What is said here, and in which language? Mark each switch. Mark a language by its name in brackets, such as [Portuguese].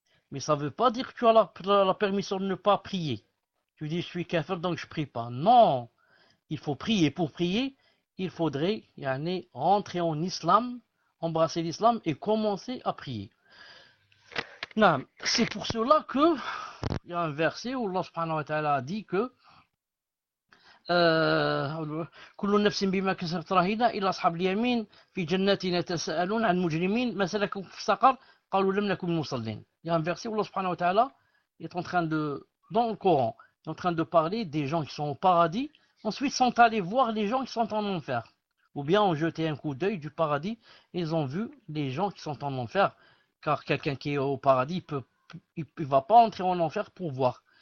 [French] Mais ça ne veut pas dire que tu as la permission de ne pas prier. Tu dis, je suis kafir, donc je prie pas. Non, il faut prier pour prier. Il faudrait y aller, rentrer en islam, embrasser l'islam et commencer à prier. Non, c'est pour cela que Il y a un verset où Allah subhanahu wa ta'ala a dit que [Arabic] كل نفس بما كسبت رهينة إلى أصحاب اليمين في جنات يتساءلون عن مجرمين ما سلككم في سقر قالوا لم نكن من المصلين. [French] Il y a un verset où Allah subhanahu wa ta'ala est en train de, dans le Coran, est en train de parler des gens qui sont au paradis, ensuite sont allés voir les gens qui sont en enfer. Ou bien ont jeté un coup d'œil du paradis, et ils ont vu les gens qui sont en enfer. Car quelqu'un qui est au paradis, il va pas entrer en enfer pour voir.